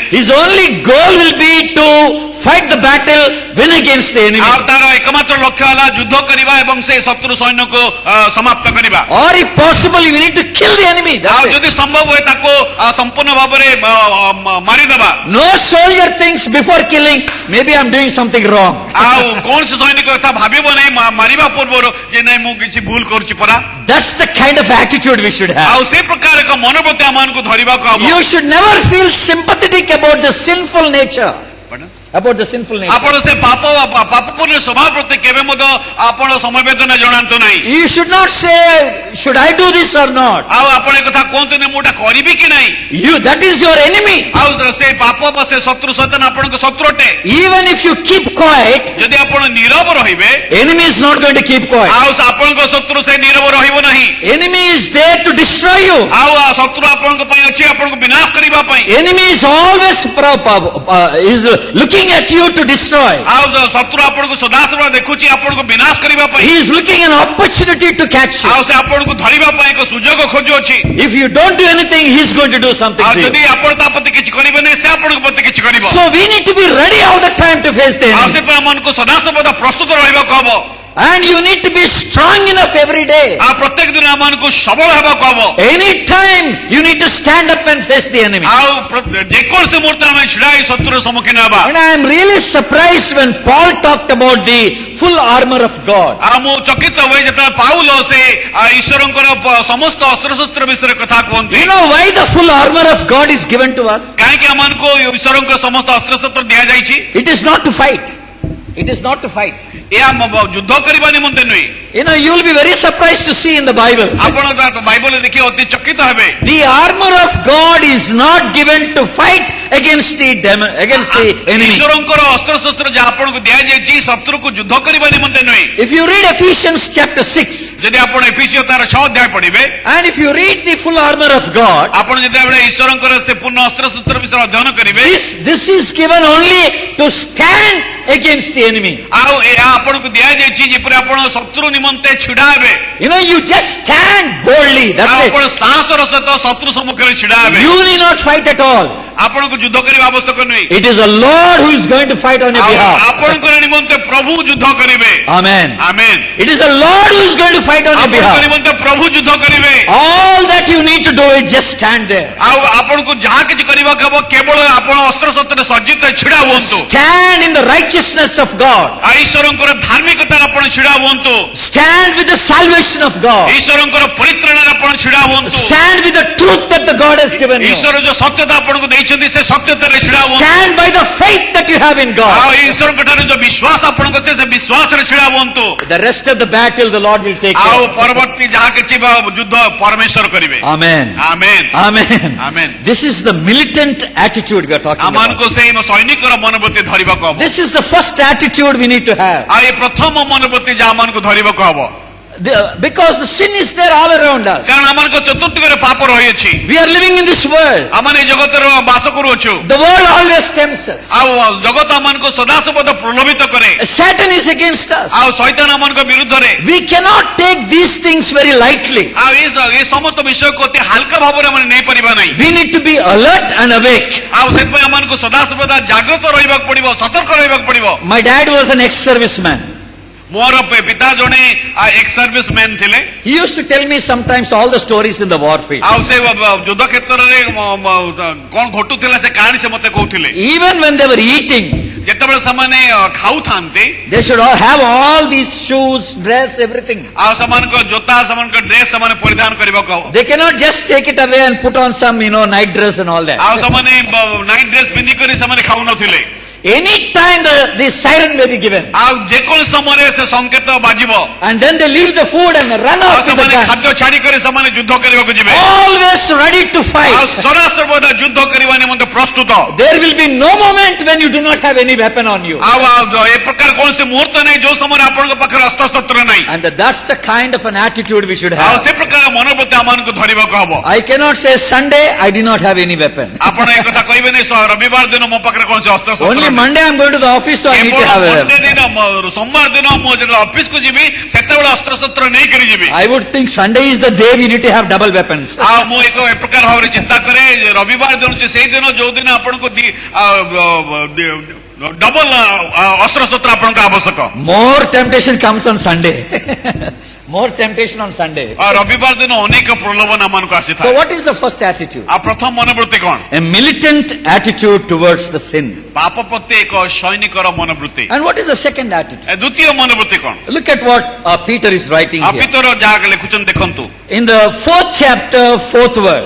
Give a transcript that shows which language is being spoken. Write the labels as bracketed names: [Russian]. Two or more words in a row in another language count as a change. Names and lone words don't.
[English] His only goal will be to fight the battle, win against the enemy. [Odia] ଆଉ ତାର ଏକମାତ୍ର ଲକ୍ଷ୍ୟ ହେଲା ଯୁଦ୍ଧ କରିବା ଏବଂ ସେ ଶତ୍ରୁ ସୈନ୍ୟକୁ ସମାପ୍ତ କରିବା। [English] Or if possible, you need to kill the enemy. [Odia] ଆଉ [English] That's it. [Odia] ଯଦି ସମ୍ଭବ ହୁଏ ତାକୁ ସମ୍ପୂର୍ଣ୍ଣ ଭାବରେ ମାରିଦେବା। [English] No soldier thinks before killing, maybe I'm doing something wrong. [Odia] ଆଉ କୌଣସି ସୈନିକ କଥା ଭାବିବ ନାହିଁ ମାରିବା ପୂର୍ବରୁ ଯେ ନାଇଁ ମୁଁ କିଛି ଭୁଲ କରୁଛି ପରା। [English] That's the kind of attitude we should have. [Odia] ଆଉ ସେ ପ୍ରକାର ଏକ ମନୋବୃତ୍ତି ଆମମାନଙ୍କୁ ଧରିବାକୁ ହବ। [English] You should never feel sympathetic about the sinful nature. About the sinful nature. [Odia] ଆପଣ ସେ ପାପପୂର୍ଣ୍ଣ ସ୍ୱଭାବ ପ୍ରତି କେବେ ମଧ୍ୟ ଆପଣ ସମବେଦନା ଜଣାନ୍ତୁ ନାହିଁ। [English] You should not say, should I do this or not? [Odia] ଆଉ ଆପଣ ଏ କଥା କୁହନ୍ତୁନି ମୁଁ ଏଟା କରିବି କି ନାହିଁ। [English] That is your enemy. [Odia] ଆଉ ସେ ପାପ ବା ସେ ଶତ୍ରୁ ସୈତାନ ଆପଣଙ୍କ ଶତ୍ରୁ ଅଟେ। [English] Even if you keep quiet, [Odia] ଯଦି ଆପଣ ନୀରବ ରହିବେ, [English] enemy is not going to keep quiet. [Odia] ଆଉ ଆପଣଙ୍କ ଶତ୍ରୁ ସେ ନୀରବ ରହିବ ନାହିଁ। [English] Enemy is there to destroy you. [Odia] ଆଉ ଶତ୍ରୁ ଆପଣଙ୍କ ପାଇଁ ଅଛି ଆପଣଙ୍କୁ ବିନାଶ କରିବା ପାଇଁ। [English] Enemy is always is looking at you to destroy. [Odia] ଆଉ ଶତ୍ରୁ ଆପଣଙ୍କୁ ସଦାସର୍ବଦା ଦେଖୁଛି ଆପଣଙ୍କୁ ବିନାଶ କରିବା ପାଇଁ। [English] He is looking an opportunity to catch you. [Odia] ଆଉ ସେ ଆପଣଙ୍କୁ ଧରିବା ପାଇଁ ଏକ ସୁଯୋଗ ଖୋଜୁଅଛି। [English] If you don't do anything, he is going to do something [Odia] ଆଉ [English] to [Odia] ଯଦି [English] you. [Odia] ଆପଣ ତା ପ୍ରତି କିଛି କରିବେନି ସେ ଆପଣଙ୍କ ପ୍ରତି କିଛି କରିବ। [English] So we need to be ready all the time to face the [Odia] ଆଉ [English] enemy. [Odia] ସେଥିପାଇଁ ଆମମାନଙ୍କୁ ସଦାସର୍ବଦା ପ୍ରସ୍ତୁତ ରହିବାକୁ ହବ। [English] And you need to be strong enough every day. [Odia] ଆଉ ପ୍ରତ୍ୟେକ ଦିନ ଆମମାନଙ୍କୁ ସବଳ ହେବାକୁ ହବ। [English] Anytime you need to stand up and face the enemy. [Odia] ଆଉ ଯେକୌଣସି ମୁହୂର୍ତ୍ତରେ ଆମେ ଛିଡ଼ା ହେଇ ଶତ୍ରୁର ସମ୍ମୁଖୀନ ହେବା। [English] And I am really surprised when Paul talked about the full armor of God. [Odia] ଆଉ ମୁଁ ଚକିତ ହୁଏ ଯେତେବେଳେ ପାଉଲ ସେ ଈଶ୍ୱରଙ୍କର ସମସ୍ତ ଅସ୍ତ୍ରଶସ୍ତ୍ର ବିଷୟରେ କଥା କୁହନ୍ତି। [English] You know why the full armor of God is given to us? [Odia] କାହିଁକି ଆମମାନଙ୍କୁ ଈଶ୍ୱରଙ୍କ ସମସ୍ତ ଅସ୍ତ୍ରଶସ୍ତ୍ର ଦିଆଯାଇଛି? [English] It is not to fight. It is not to fight. [Odia] ଏହା ଯୁଦ୍ଧ କରିବା ନିମନ୍ତେ ନୁହେଁ। [English] You know, you will be very surprised to see in the Bible. [Odia] ଆପଣ ବାଇବଲରେ ଦେଖି ଅତି ଚକିତ ହେବେ। [English] The armor of God is not given to fight against the enemy. [Odia] ଈଶ୍ୱରଙ୍କର ଅସ୍ତ୍ରଶସ୍ତ୍ର ଯାହା ଆପଣଙ୍କୁ ଦିଆଯାଇଛି ଶତ୍ରୁକୁ ଯୁଦ୍ଧ କରିବା ନିମନ୍ତେ ନୁହେଁ। [English] If you read Ephesians chapter 6, [Odia] ଯଦି ଆପଣ ଏଫିସିଓ ତାର 6 ଅଧ୍ୟାୟ ପଢିବେ, [English] and if you read the full armor of God, [Odia] ଆପଣ ଯେତେବେଳେ ଈଶ୍ୱରଙ୍କର ସେ ପୂର୍ଣ୍ଣ ଅସ୍ତ୍ରଶସ୍ତ୍ର ବିଷୟରେ ଅଧ୍ୟୟନ କରିବେ, [English] this is given only to stand against the enemy. [Odia] ଆଉ ଏହା ଆପଣଙ୍କୁ ଦିଆଯାଇଛି ଯେପରି ଆପଣ ଶତ୍ରୁ ନିମନ୍ତେ ଛିଡ଼ା ହେବେ। [English] You know, you just stand boldly. That's [Odia] ଆଉ [English] it. [Odia] ଆପଣ ସାହସର ସହିତ ଶତ୍ରୁ ସମ୍ମୁଖରେ ଛିଡ଼ା ହେବେ। [English] You need not fight at all. [Odia] ଆପଣଙ୍କୁ ଯୁଦ୍ଧ କରିବା ଆବଶ୍ୟକ ନୁହେଁ। [English] It is the Lord who is going to fight on your [Odia] ଆଉ [English] behalf. [Odia] ଆପଣଙ୍କର ନିମନ୍ତେ ପ୍ରଭୁ ଯୁଦ୍ଧ କରିବେ। [English] Amen. [Odia] ଆମେନ୍। [English] It is the Lord who is going to fight on your [Odia] ଆପଣଙ୍କ [English] behalf. [Odia] ନିମନ୍ତେ ପ୍ରଭୁ ଯୁଦ୍ଧ କରିବେ। [English] All that you need to do is just stand there. [Odia] ଆଉ ଆପଣଙ୍କୁ ଯାହା କିଛି କରିବାକୁ ହେବ କେବଳ ଆପଣ ଅସ୍ତ୍ରଶସ୍ତ୍ରରେ ସଜ୍ଜିତ ଛିଡ଼ା ହୁଅନ୍ତୁ। [English] Stand in the righteousness of God. [Odia] ଈଶ୍ୱରଙ୍କର ଧାର୍ମିକତାରେ ଆପଣ ଛିଡ଼ା ହୁଅନ୍ତୁ। [English] Stand with the salvation of God. [Odia] ଈଶ୍ୱରଙ୍କର ପରିତ୍ରାଣରେ ଆପଣ ଛିଡ଼ା ହୁଅନ୍ତୁ। [English] Stand with the truth that the God has given you. [Odia] ଈଶ୍ୱର ଯୋଉ ସତ୍ୟତା ଆପଣଙ୍କୁ ଦେଇଛନ୍ତି ସେ ସତ୍ୟତାରେ ଛିଡ଼ା ହୁଅନ୍ତୁ। [English] Stand by the faith that you have in God. [Odia] ଆଉ ଈଶ୍ୱରଙ୍କ ଠାରେ ଯୋଉ ବିଶ୍ୱାସ ଆପଣଙ୍କ ଅଛି ସେ ବିଶ୍ୱାସରେ ଛିଡ଼ା ହୁଅନ୍ତୁ। [English] The rest of the battle the Lord will take [Odia] ଆଉ [English] care of. [Odia] ପରବର୍ତ୍ତୀ ଯାହା କିଛି ଯୁଦ୍ଧ ପରମେଶ୍ୱର କରିବେ। [English] Amen. [Odia] ଆମେନ୍। [English] Amen. Amen. This is the militant attitude we are talking [Odia] ଆମମାନଙ୍କୁ [English] about. [Odia] ସେଇ ସୈନିକର ମନୋବୃତ୍ତି ଧରିବାକୁ ହବ। [English] This is the first attitude we need to have. [Odia] ଆଉ ଏ ପ୍ରଥମ ମନୋବୃତ୍ତି ଯାହା ଆମମାନଙ୍କୁ ଧରିବାକୁ ହବ। [English] Because the sin is there all around us. [Odia] କାରଣ ଆମମାନଙ୍କ ଚତୁର୍ଦିଗରେ ପାପ ରହିଅଛି। [English] We are living in this world. [Odia] ଆମମାନେ ଏ ଜଗତରେ ବାସ କରୁଅଛୁ। [English] The world always tempts us. [Odia] ଆଉ ଜଗତ ଆମମାନଙ୍କୁ ସଦାସର୍ବଦା ପ୍ରଲୋଭିତ କରେ। [English] Satan is against us. [Odia] ଆଉ ଶୈତାନ ଆମମାନଙ୍କ ବିରୁଦ୍ଧରେ। [English] We cannot take these things very lightly. [Odia] ଆଉ ଏ ସମସ୍ତ ବିଷୟକୁ ଅତି ହାଲକା ଭାବରେ ଆମେ ନେଇପାରିବା ନାହିଁ। [English] We need to be alert and awake. [Odia] ଆଉ ସେଥିପାଇଁ ଆମମାନଙ୍କୁ ସଦାସର୍ବଦା ଜାଗ୍ରତ ରହିବାକୁ ପଡିବ, ସତର୍କ ରହିବାକୁ ପଡିବ। [English] My dad was an ex-serviceman. [Odia] ମୋର ପିତା ଜଣେ [English] ex service man [Odia] ଥିଲେ। [English] He used to tell me sometimes all the stories in the warfield. [Odia] ଆଉ ସେ ଯୁଦ୍ଧ କ୍ଷେତ୍ରରେ କଣ ଘଟୁଥିଲା ସେ କାହାଣୀ ସେ ମତେ କହୁଥିଲେ। [English] Even when they were eating, [Odia] ଯେତେବେଳେ ସେମାନେ ଖାଉଥାନ୍ତି, [English] they should all have all these shoes, dress, everything. [Odia] ଆଉ ସେମାନଙ୍କ ଜୋତା ସେମାନଙ୍କ ଡ୍ରେସ୍ ସେମାନେ ପରିଧାନ କରିବାକୁ ହବ। [English] They cannot just take it away and put on some, night dress and all that. [Odia] ଆଉ ସେମାନେ [English] night dress [Odia] ପିନ୍ଧିକରି ସେମାନେ ଖାଉନଥିଲେ। [English] Any time the siren may be given. [Odia] ଆଉ ଯେକୌଣସି ସମୟରେ ସେ ସଂକେତ ବାଜିବ। [English] And then they leave the food and run [Odia] ଆଉ [English] off with the [Odia] ସେମାନେ [English] guns. [Odia] ଖାଦ୍ୟ ଛାଡିକରି ସେମାନେ ଯୁଦ୍ଧ କରିବାକୁ ଯିବେ। [English] Always ready to [Odia] ଆଉ [English] fight. [Odia] ସଦାସର୍ବଦା ଯୁଦ୍ଧ କରିବା ନିମନ୍ତେ ପ୍ରସ୍ତୁତ। [English] There will be no moment when you do not have any weapon on you. [Odia] ଆଉ ଏ ପ୍ରକାର କୌଣସି ମୁହୂର୍ତ୍ତ ନାହିଁ ଯୋଉ ସମୟରେ ଆପଣଙ୍କ ପାଖରେ ଅସ୍ତ୍ରଶସ୍ତ୍ର ନାହିଁ। [English] And that's the kind of an attitude we should [Odia] ଆଉ [English] have. [Odia] ସେ ପ୍ରକାର ମନୋବୃତ୍ତି ଆମମାନଙ୍କୁ ଧରିବାକୁ ହବ। [English] I cannot say Sunday I did not have any weapon. [Odia] ଆପଣ ଏ କଥା କହିବେନି ରବିବାର ଦିନ ମୋ ପାଖରେ କୌଣସି ଅସ୍ତ୍ରଶସ୍ତ୍ର [English] Only Monday I'm going to the office, so I need to have a [Odia] ମଣ୍ଡେ [English] weapon. [Odia] ଦିନ ସୋମବାର ଦିନ ମୁଁ ଯେତେବେଳେ ଅଫିସକୁ ଯିବି ସେତେବେଳେ ଅସ୍ତ୍ରଶସ୍ତ୍ର ନେଇକରି ଯିବି। [English] I would think Sunday is the day we need to have double weapons. [Odia] ଆଉ ମୁଁ ଏକ ପ୍ରକାର ଭାବରେ ଚିନ୍ତା କରେ ଯେ ରବିବାର ଦିନ ସେଇ ଦିନ ଯୋଉ ଦିନ ଆପଣଙ୍କୁ ଡବଲ ଅସ୍ତ୍ରଶସ୍ତ୍ର ଆପଣଙ୍କ ଆବଶ୍ୟକ। [English] More temptation comes on Sunday. More temptation on Sunday. [Odia] ରବିବାର ଦିନ ଅନେକ ପ୍ରଲୋଭନ ଆମମାନଙ୍କୁ [English] So [Odia] ଆସିଥାଏ। [English] what is the first attitude? [Odia] ଆଉ ପ୍ରଥମ ମନୋବୃତ୍ତି କଣ? [English] A militant attitude towards the sin. [Odia] ପାପ ପ୍ରତି ଏକ ସୈନିକର ମନୋବୃତ୍ତି। [English] And what is the second attitude? [Odia] ଦ୍ୱିତୀୟ ମନୋବୃତ୍ତି କଣ? [English] Look at what Peter is writing [Odia] ଆଉ [English] here. [Odia] ପିତର ଯାହା ଲେଖୁଛନ୍ତି ଦେଖନ୍ତୁ। [English] In the 4th chapter, 4th verse.